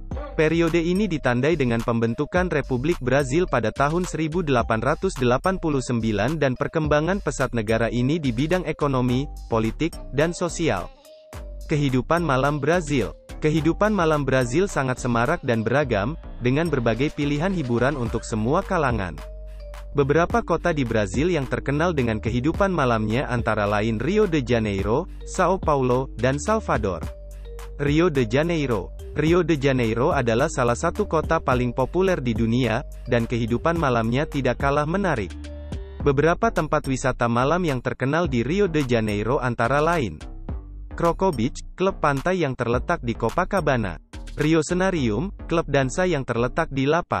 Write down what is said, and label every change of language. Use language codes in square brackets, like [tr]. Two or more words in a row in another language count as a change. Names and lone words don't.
[id] Periode ini ditandai dengan pembentukan Republik Brazil pada tahun 1889 dan perkembangan pesat negara ini di bidang ekonomi, politik, dan sosial. Kehidupan malam Brazil. Kehidupan malam Brazil sangat semarak dan beragam, dengan berbagai pilihan hiburan untuk semua kalangan. Beberapa kota di Brazil yang terkenal dengan kehidupan malamnya antara lain Rio de Janeiro, São Paulo, dan Salvador. Rio de Janeiro. Rio de Janeiro adalah salah satu kota paling populer di dunia, dan kehidupan malamnya tidak kalah menarik. Beberapa tempat wisata malam yang terkenal di Rio de Janeiro antara lain Croco Beach, klub pantai yang terletak di Copacabana. Rio Cenarium, klub dansa yang terletak di Lapa.